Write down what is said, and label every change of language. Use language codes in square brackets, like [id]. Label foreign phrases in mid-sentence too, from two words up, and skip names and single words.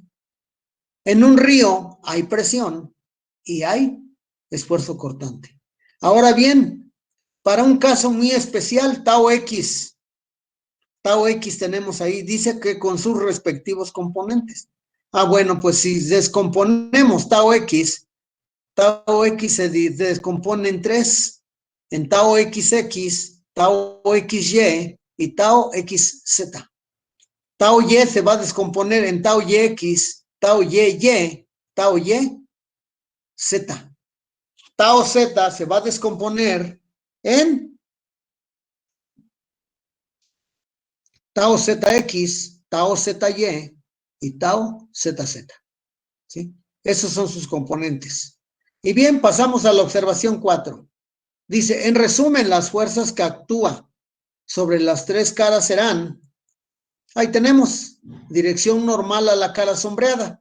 [es] En un río hay presión y hay esfuerzo cortante. Ahora bien, para un caso muy especial, tau X tenemos ahí, dice que con sus respectivos componentes. Bueno, pues si descomponemos tau X se descompone en tres, en tau XX, tau XY y tau XZ. Tau Y se va a descomponer en tau YX, tau YY, tau YZ. Tau Z se va a descomponer en tau ZX, tau ZY y tau ZZ, ¿sí? Esos son sus componentes. Y bien, pasamos a la observación 4. Dice, en resumen, las fuerzas que actúan sobre las tres caras serán, ahí tenemos, dirección normal a la cara sombreada.